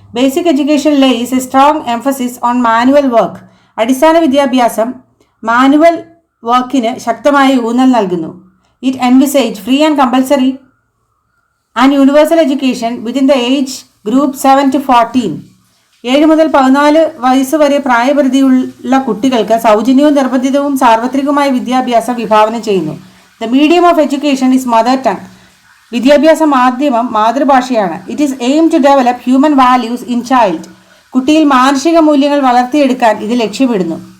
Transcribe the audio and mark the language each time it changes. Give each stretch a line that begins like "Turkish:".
English: Basic education lays a strong emphasis on manual work.
Malayalam: അടിസ്ഥാന വിദ്യാഭ്യാസം manual വർക്കിന് ശക്തമായ ഊന്നൽ നൽകുന്നു.
English: It envisages free and compulsory and universal education within the age group 7 to 14.
Malayalam: 7 മുതൽ 14 വയസ്സ് വരെ പ്രായപരിധിയുള്ള കുട്ടികൾക്ക് സൗജന്യവും നിർബന്ധിതവും സാർവത്രികമായ വിദ്യാഭ്യാസം വിഭാവനം ചെയ്യുന്നു.
English: The medium of education is mother tongue.
Malayalam: വിദ്യാഭ്യാസ മാധ്യമം മാതൃഭാഷയാണ്.
English: It is aim to develop human values in child.
Malayalam: കുട്ടിയിൽ മാനുഷിക മൂല്യങ്ങൾ വളർത്തിയെടുക്കാൻ ഇത് ലക്ഷ്യമിടുന്നു.